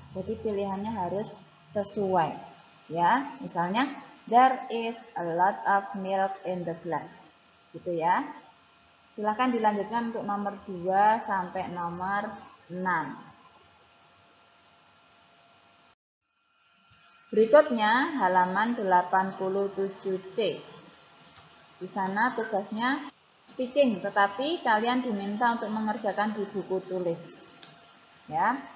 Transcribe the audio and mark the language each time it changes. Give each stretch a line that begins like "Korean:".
Indonesian: Jadi pilihannya harus sesuai. Ya, misalnya
English: there is a lot of milk in the glass.
Indonesian: Gitu ya. Silakan dilanjutkan untuk nomor 2 sampai nomor 6. Berikutnya halaman 87C. Di sana tugasnya speaking, tetapi kalian diminta untuk mengerjakan di buku tulis. Ya.